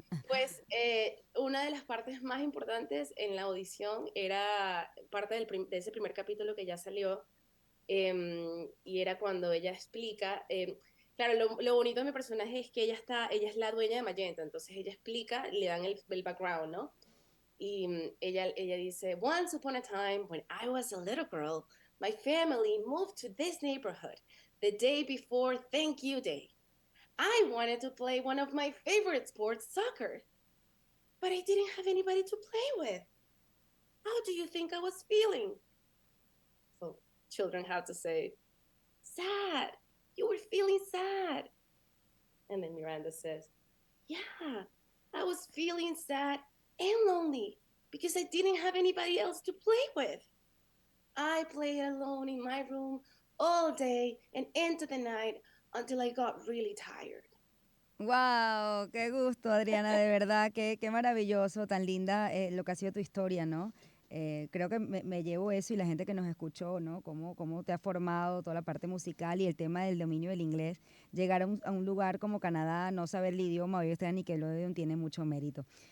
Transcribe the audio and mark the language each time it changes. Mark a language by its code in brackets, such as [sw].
[es] Pues una de las partes más importantes en la audición era parte de ese primer capítulo que ya salió, y era cuando ella explica, claro, lo bonito de mi personaje es que ella es la dueña de Magenta, entonces ella explica, le dan el background, ¿no? Y ella dice, [en] Once upon a time, when I was a little girl, my family moved to this neighborhood the day before Thank You Day. I wanted to play one of my favorite sports, soccer, but I didn't have anybody to play with. How do you think I was feeling? So children have to say, sad. You were feeling sad. And then Miranda says, yeah, I was feeling sad and lonely because I didn't have anybody else to play with. I played alone in my room all day and into the night until I got really tired. [es] ¡Wow! ¡Qué gusto, Adriana! De verdad, qué maravilloso, tan linda lo que ha sido tu historia, ¿no? Creo que me llevo eso y la gente que nos escuchó, ¿no? Cómo te ha formado toda la parte musical y el tema del dominio del inglés. Llegar a un lugar como Canadá, no saber el idioma, hoy estar en Nickelodeon tiene mucho mérito.